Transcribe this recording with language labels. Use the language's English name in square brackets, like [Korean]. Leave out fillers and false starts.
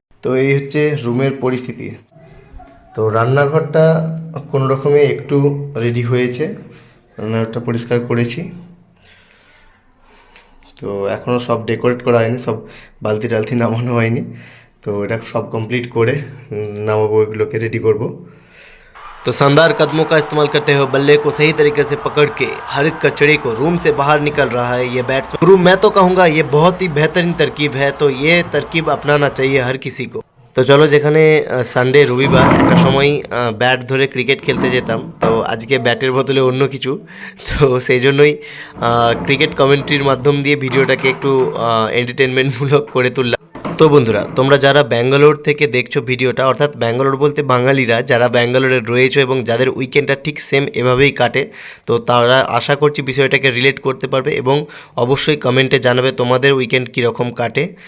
[Bangla] তো এই হচ্ছে রুমের পরিস্থিতি। তো রান্নাঘরটা কোনো রকমে একটু রেডি হয়েছে, রান্নাঘরটা পরিষ্কার করেছি। তো এখনও সব ডেকোরেট করা হয়নি, সব বালতি টালতি নামানো হয়নি। তো এটা সব কমপ্লিট করে নামাবো, এগুলোকে রেডি করব। [Hindi] तो शानदार कदमों का इस्तेमाल करते हुए बल्ले को सही तरीके से पकड़ के हर कचड़े को रूम से बाहर निकल रहा है ये बैट्समैन। गुरु मैं तो कहूँगा ये बहुत ही बेहतरीन तरकीब है, तो ये तरकीब अपनाना चाहिए हर किसी को। [Bangla] তো চলো, যেখানে সানডে রবিবার একটা সময় ব্যাট ধরে ক্রিকেট খেলতে যেতাম, তো আজকে ব্যাটের বদলে অন্য কিছু। তো সেই জন্যই ক্রিকেট কমেন্ট্রির মাধ্যম দিয়ে ভিডিওটাকে একটু এন্টারটেনমেন্টমূলক করে তুললাম। তো বন্ধুরা, তোমরা যারা ব্যাঙ্গালোর থেকে দেখছো ভিডিওটা, অর্থাৎ ব্যাঙ্গালোর বলতে বাঙালিরা যারা ব্যাঙ্গালোরে রয়েছে এবং যাদের উইকেন্ডটা ঠিক সেম এভাবেই কাটে, তো তারা আশা করছি বিষয়টাকে রিলেট করতে পারবে এবং অবশ্যই কমেন্টে জানাবে তোমাদের উইকেন্ড কীরকম কাটে।